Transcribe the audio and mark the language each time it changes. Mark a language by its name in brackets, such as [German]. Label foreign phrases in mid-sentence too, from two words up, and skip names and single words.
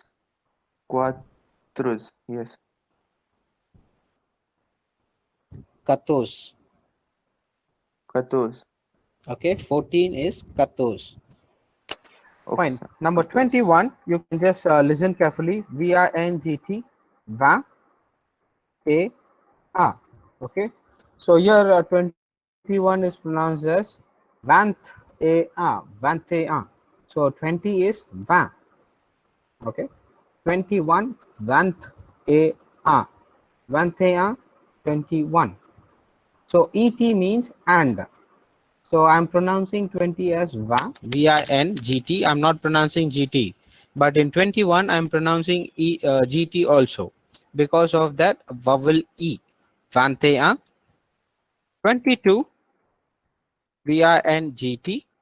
[English] Cuatros. Yes. 14. 14. Okay, 14 is 14. Okay, Fine. sir. Number 21, you can just listen carefully. [French] VINGT, va, a, a. [English] Okay. So here 21 is pronounced as [French] vanth, a, vante a. [English] So 20 is va. Okay. 21, [French] vanth, a, vante a, [English] 21. So ET means and. So I'm pronouncing 20 as va, VINGT. I'm not pronouncing GT. But in 21, I'm pronouncing GT also because of that vowel E. [French] Vantea. 22, VINGT.